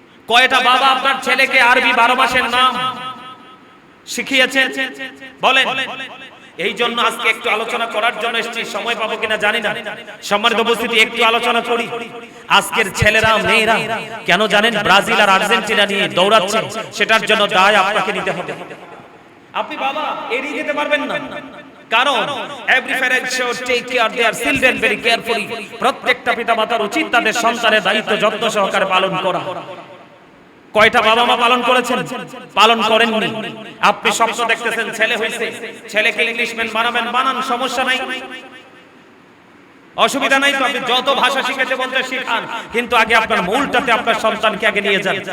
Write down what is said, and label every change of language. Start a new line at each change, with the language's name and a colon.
Bangla: কয়টা বাবা আপনার ছেলেকে আরবি 12 মাসের নাম শিখিয়েছেন বলেন? এই জন্য আজকে একটু আলোচনা করার জন্য এসেছি, সময় পাবো কিনা জানি না। সম্মানিত উপস্থিতি, একটু আলোচনা করি। আজকের ছেলেরা, মেয়েরা কেন জানেন ব্রাজিল আর আর্জেন্টিনা নিয়ে দৌড়াচ্ছে, সেটার জন্য দায় আপনাকে নিতে হবে। আপনি বাবা এড়িয়ে যেতে পারবেন না, কারণ
English: every parent should take care their children very carefully।
Bangla: প্রত্যেকটা পিতামাতার উচিত তাদের সন্তানের দায়িত্ব যত্ন সহকারে পালন করা। কয়টা বাবা মা পালন করেছেন? পালন করেননি। আপনি স্বপ্ন দেখতেছেন ছেলে হয়েছে, ছেলেকে ইংলিশম্যান বানাবেন, বানান, সমস্যা নাই, অসুবিধা নাই। তো আপনি যত ভাষা শিখাতে বলতে শিখান, কিন্তু আগে আপনার মূলটাতে আপনার সন্তানকে আগে নিয়ে যান।